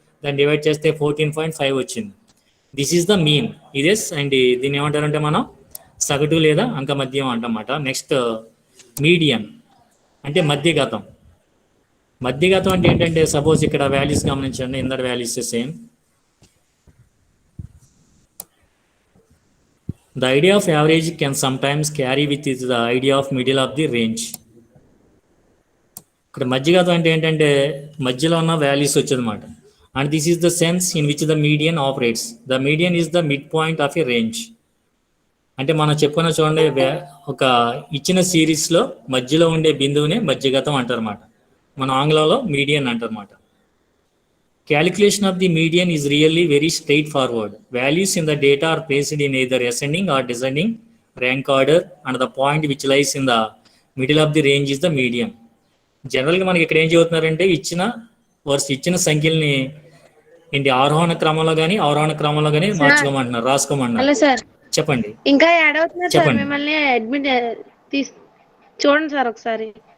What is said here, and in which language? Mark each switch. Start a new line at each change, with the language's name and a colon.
Telugu: దాన్ని డివైడ్ చేస్తే 14.5 వచ్చింది.
English: This is the mean.
Telugu: ఇదే అండి దీన్ని ఏమంటారంటే మనం సగటు లేదా అంకమధ్యం అంటమాట. నెక్స్ట్ మీడియన్ అంటే మధ్యగతం. మధ్యగతం అంటే ఏంటంటే, సపోజ్ ఇక్కడ వాల్యూస్ గమనించండి, Inder values same.
English: The idea of average can sometimes carry with it the idea of middle of the range.
Telugu: ఇక్కడ మధ్యగతం అంటే ఏంటంటే మధ్యలో ఉన్న values వచ్చేదన్నమాట.
English: And this is the sense in which the median operates. The median is the mid point of a range.
Telugu: అంటే మనం చెప్పుకున్న చూడండి, ఒక ఇచ్చిన సిరీస్లో మధ్యలో ఉండే బిందువునే మధ్యగతం అంటారన్నమాట. మన ఆంగ్లంలో median అంటారన్నమాట.
English: Calculation of the median is really very straightforward. Values in the data are placed in either ascending or descending rank order, and the point which lies in the middle of the range is the median.
Telugu: జనరల్గా మనకి ఇక్కడ ఏం చెబుతున్నారంటే, ఇచ్చిన సంఖ్యల్ని ఏంటి ఆరోహణ క్రమంలో కానీ అవరోహణ క్రమంలో కానీ మార్చుకోమంటున్నారు, రాసుకోమంటున్నారు. చెప్పండి. ఇంకా యాడ్ అవుతున్నారు సార్, చెప్పండి. మిమ్మల్ని అడ్మిట్ తీసు చూడండి సార్ ఒకసారి.